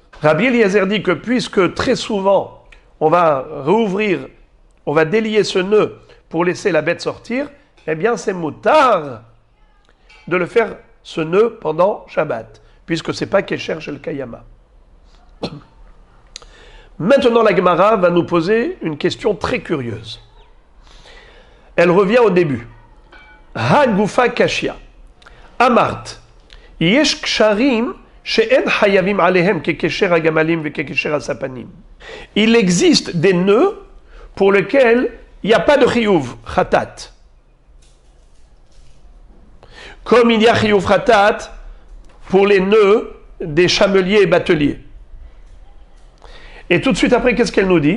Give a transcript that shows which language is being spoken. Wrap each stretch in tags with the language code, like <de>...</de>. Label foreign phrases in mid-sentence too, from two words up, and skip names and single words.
<fr>Rabbi Eliezer dit que puisque très souvent on va rouvrir, on va délier ce nœud pour laisser la bête sortir, eh bien c'est moutard de le faire ce nœud pendant Shabbat, puisque c'est pas</fr> <he>קשר של קיימא.</he> <fr>Maintenant la Gemara va nous poser une question très curieuse. Elle revient au début.</fr> <arc>הא גופא קשיא. Amart.</arc> <he>יש קשרים שאין חייבין עליהם כקשר הגמלים וכקשר הספנים.</he> <fr>Il existe des nœuds pour lesquels il n'y a pas de</fr> <he>חיוב חטאת.</he> <fr>Comme il y a</fr> <he>חיוב חטאת</he> <fr>pour les nœuds des chameliers et bateliers. Et tout de suite après, qu'est-ce qu'elle nous dit?</fr>